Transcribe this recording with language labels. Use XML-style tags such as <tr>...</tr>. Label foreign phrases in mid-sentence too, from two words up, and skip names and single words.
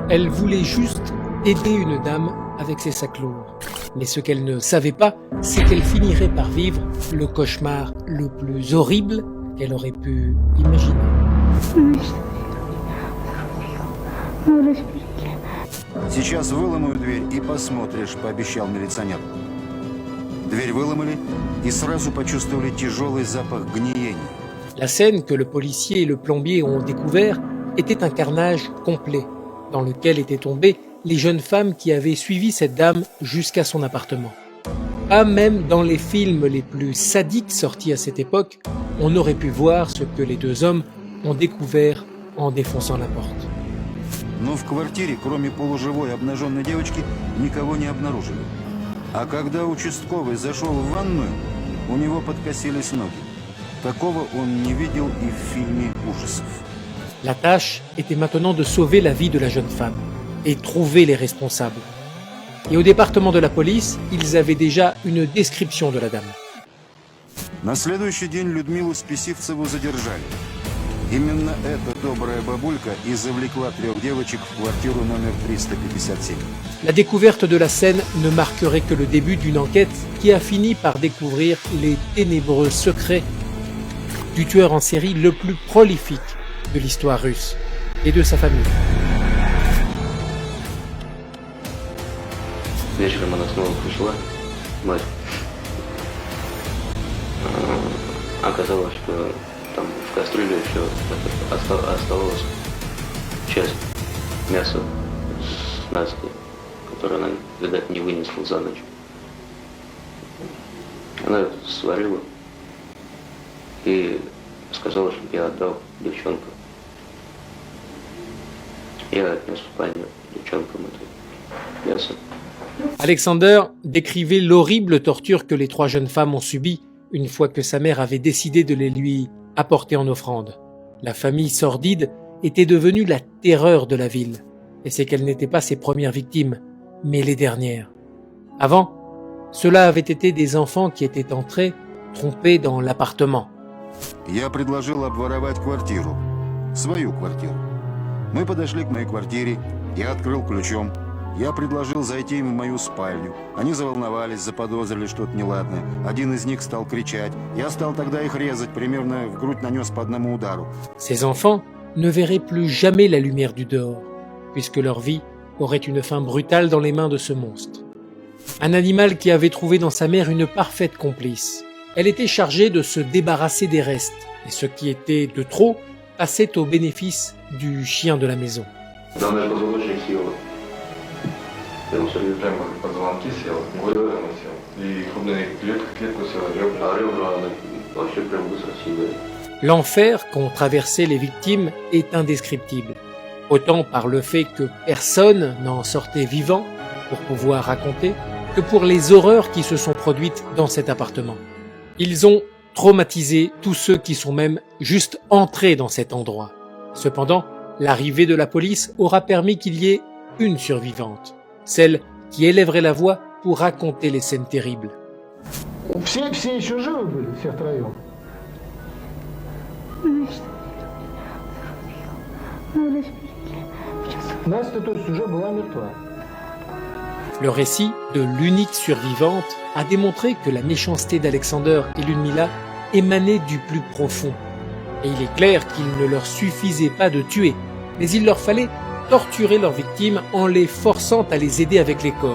<fr>Elle voulait juste aider une dame avec ses sacs lourds. Mais ce qu'elle ne savait pas, c'est qu'elle finirait par vivre le cauchemar le plus horrible qu'elle aurait pu imaginer.</fr> <ru>Сейчас выломаю дверь и посмотришь, пообещал милиционер. Дверь выломали и сразу почувствовали тяжелый запах гниения.</ru> <fr>La scène que le policier et le plombier ont découvert était un carnage complet, dans lequel étaient tombées les jeunes femmes qui avaient suivi cette dame jusqu'à son appartement. Pas même dans les films les plus sadiques sortis à cette époque, on aurait pu voir ce que les deux hommes ont découvert en défonçant la porte.</fr> <ru>Но в квартире, кроме полуживой обнаженной девочки, никого не обнаружили. А когда участковый зашел в ванную, у него подкосились ноги. Такого он не видел и в фильме ужасов.</ru> <fr>La tâche était maintenant de sauver la vie de la jeune femme et trouver les responsables. Et au département de la police, ils avaient déjà une description de la dame.</fr> <ru>На следующий день Людмилу Списивцеву задержали. Именно эта добрая бабулька и завлекла 3 девочек в квартиру номер 357.</ru> <fr>La découverte de la scène ne marquerait que le début d'une enquête qui a fini par découvrir les ténébreux secrets du tueur en série le plus prolifique de l'histoire russe et de sa famille.</fr> <ru>Вечером она снова пришла, мать. Оказалось, что там в кастрюле еще оставалась часть мяса с Настей, которую она, видать, не вынесла за ночь. Она это сварила и сказала, чтобы я отдал девчонкам. Я отнес в спальню девчонкам это мясо.</ru> <fr>Alexander décrivait l'horrible torture que les 3 jeunes femmes ont subie une fois que sa mère avait décidé de les lui apporter en offrande. La famille sordide était devenue la terreur de la ville, et c'est qu'elle n'était pas ses premières victimes, mais les dernières. Avant, cela avait été des enfants qui étaient entrés, trompés dans l'appartement.</fr> <ru>Я предложил обворовать квартиру. Свою квартиру. Мы подошли к моей квартире. Я открыл ключом. Я предложил зайти им в мою спальню. Они заволновались, заподозрили что-то неладное. Один из них стал кричать. Я стал тогда их резать, примерно в грудь нанес по одному удару.</ru> <fr>Ces enfants ne verraient plus jamais la lumière du dehors, puisque leur vie aurait une fin brutale dans les mains de ce monstre. Un animal qui avait trouvé dans sa mère une parfaite complice. Elle était chargée de se débarrasser des restes, et ce qui était de trop passait au bénéfice du chien de la maison.</fr> <ru>Там даже позвоночник съела. Я ему Сергей Прямо позвонки съел, горло съел. И крупную клетку съел, ребра. а ребра она вообще прям быстро съедает.</ru> <fr>L'enfer qu'ont traversé les victimes est indescriptible, autant par le fait que personne n'en sortait vivant pour pouvoir raconter, que pour les horreurs qui se sont produites dans cet appartement. Ils ont traumatisé tous ceux qui sont même juste entrés dans cet endroit. Cependant, l'arrivée de la police aura permis qu'il y ait une survivante, celle qui élèverait la voix pour raconter les scènes terribles.</fr> <ru>Все еще живы были, все втроем? Настя, то есть, уже была мертва.</ru> <fr>Le récit de l'unique survivante a démontré que la méchanceté d'Alexander et Ludmila émanait du plus profond. Et il est clair qu'il ne leur suffisait pas de tuer, mais il leur fallait torturer leurs victimes en les forçant à les aider avec les corps.</fr>